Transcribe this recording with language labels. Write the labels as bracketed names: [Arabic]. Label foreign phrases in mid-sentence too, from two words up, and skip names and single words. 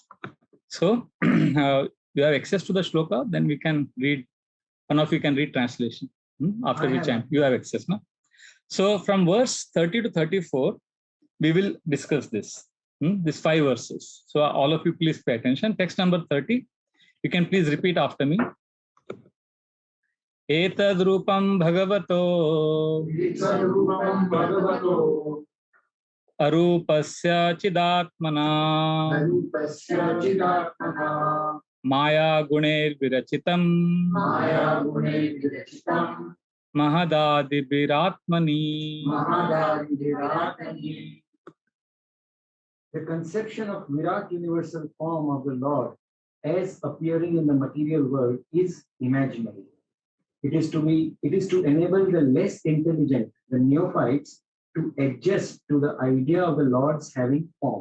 [English] So, you have access to the shloka, then we can read, one of you can read translation, after which you have access. No? So from verse 30 to 34, we will discuss this, these 5 verses. So all of you please pay attention. Text number 30, you can please repeat after me. [Sanskrit] Etad rupam bhagavato arupasya chidatmana Maya guner virachitam mahadadi viratmani. [English] The conception of Virat universal form of the Lord as appearing in the material world is imaginary. It is to enable the less intelligent, the neophytes, to adjust to the idea of the Lord's having form.